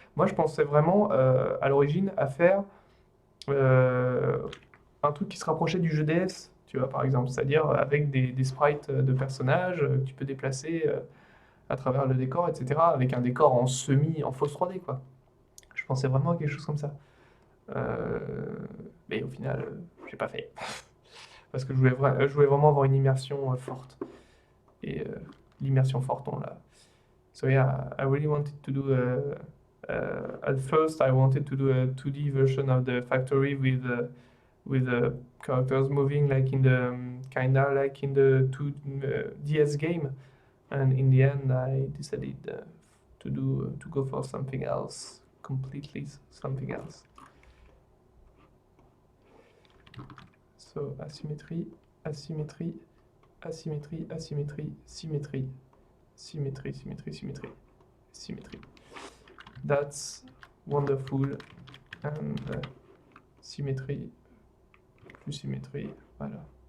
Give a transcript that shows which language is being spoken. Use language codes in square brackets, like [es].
[fr] Moi je pensais vraiment à l'origine à faire euh, un truc qui se rapprochait du jeu DS, tu vois, par exemple, c'est-à-dire avec des sprites de personnages que tu peux déplacer à travers le décor, etc., avec un décor en fausse 3D, quoi. Je pensais vraiment à quelque chose comme ça. Euh, mais au final, j'ai pas fait. Parce que je voulais vraiment avoir une immersion forte. Et l'immersion forte, on l'a. [en] So yeah, I really wanted to do at first I wanted to do a 2D version of the factory with the characters moving like in the kinda like in the DS game, and in the end I decided to go for something else, completely something else. So asymmetry, asymmetry, asymmetry, asymmetry, symmetry, symmetry, symmetry, symmetry, symmetry. That's wonderful. [fr] And symétrie, plus symétrie, voilà.